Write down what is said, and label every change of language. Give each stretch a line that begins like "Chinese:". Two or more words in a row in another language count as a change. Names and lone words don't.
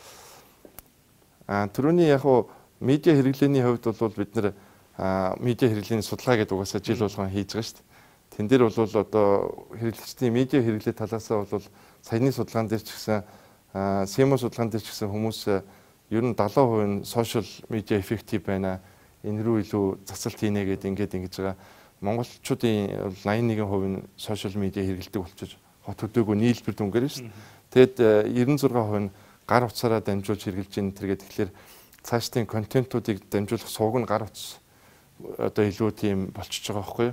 Mongolian: Түрүүний яг уу медиа хэрэглээний хувьд бол бид нар медиа хэрэглээний судалгаа гэдэг угаасаа жил болгон хийж байгаа шүү дээ. Тэн дээр бол одоо хэрэглэгчдийн медиа хэрэглээ талаасаа бол саяны судалгаан дээр ч гэсэн SEMO судалгаан дээр ч гэсэн хүмүүс ер нь 70% нь
English: social media effective
Mongolian: байна. Энэ рүү илүү засалт хийнэ гэдэг ингэж байгаа. Монголчуудын 81% нь
English: social media
Mongolian: хэрэглэдэг болчихж хот хөдөөгүй нийлбэр дүнгээр шүү дээ. Тэгэд 96% нь гар утсаараа дамжуулж хэрэглэж ийн тэргээд тэгэхээр цаашдын контентуудыг дамжуулах суваг нь гар утас одоо илүү тийм болчихж байгаа байхгүй юу.